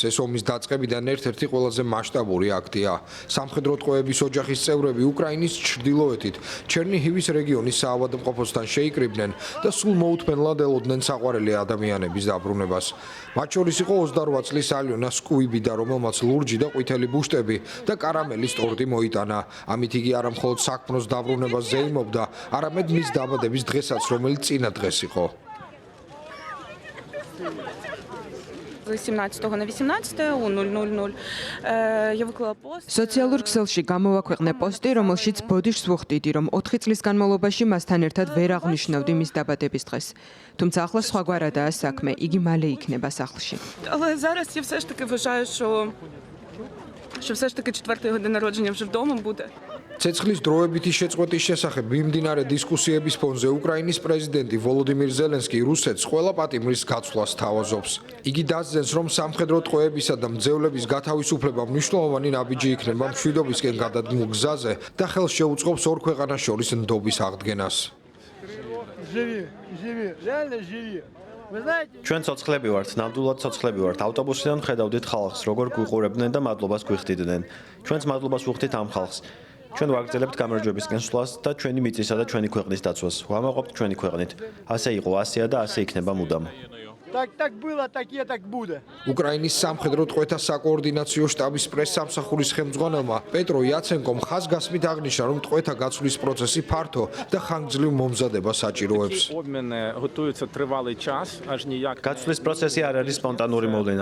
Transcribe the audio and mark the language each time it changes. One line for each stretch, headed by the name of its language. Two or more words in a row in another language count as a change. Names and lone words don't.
Georgian: ეს ომის დაწყებიდან ერთ-ერთი ყველაზე მასშტაბური აქტია. სამხედრო ტყვეების ოჯახის წევრები უკრაინის ჩრდილოეთით ჩერნიჰივის რეგიონის საავადმყოფოსთან შეიკრიბნენ და სულ მოუთმენლად ელოდნენ საყვარელი ადამიანების დაბრუნებას. მათ შორის იყო 28 წლის ალიონა სკუიბიდა, რომელმაც ლურჯი და ყვითელი ბუშტები და კარამელის ტორტი მოიტანა. ამით იგი არა მხოლოდ საქმროს დაბრუნებას ზეიმობდა, არამედ მის დაბადების დღესაც, რომელიც წინა დღეს იყო.
Ukrainian: 17 на 18 у 0:00 я выклала пост.
Georgian: სოციალურ ქსელში გამოვაქვეყნე პოსტი, რომელშიც ბოდიშს ვუხდიდი, რომ 4 წლის განმავლობაში მასთან ერთად ვერ აღნიშნავდი მის დაბადების დღეს. თუმცა ახლა სხვაგვარადაა საქმე, იგი მალე იქნება სახლში.
Ukrainian: Але зараз я все ж таки вважаю, що все ж таки 4-й годин народження вже вдома буде.
Georgian: ცეცხლის დროებითი შეწყვეტის შესახებ მიმდინარე დისკუსიების ფონზე უკრაინის პრეზიდენტი ვოლოდიმირ ზელენსკი რუსეთს ყველა პატიმრის გაცვლას თავაზობს. იგი დასძენს, რომ სამხედრო ტყვეებისა და მძევლების გათავისუფლება მნიშვნელოვანი ნაბიჯი იქნება მშვიდობისკენ გადადგმულ გზაზე და ხელს შეუწყობს ორ ქვეყანას შორის ნდობის აღდგენას. ჩვენ ცოცხლები ვართ, ნამდვილად ცოცხლები ვართ. ავტობუსიდან ხედავდით ხალხს, როგორ გვიყურებდნენ და მადლობას გვიხდიდნენ. ჩვენც მადლობას ვუხდით ამ ხალხს. ჩვენ ვაგრძელებთ გამარჯვებისკენ სვლას და ჩვენი მიწისა და ჩვენი ქვეყნის დაცვას. ვამაყობთ ჩვენი ქვეყნით. ასე იყო, ასეა და ასე იქნება მუდამ.
Russian: Так было, так будет.
Georgian: უკრაინის სამხედრო ტყვეთა საკოორდინაციო შტაბის პრესსამსახურის ხელმძღვანელმა პეტრო იაცენკომ ხაზგასმით აღნიშნა, რომ ტყვეთა გაცვლის პროცესი ფართო და ხანგრძლივ მომზადებას საჭიროებს. გაცვლის პროცესი არ არის სპონტანური მოვლენა.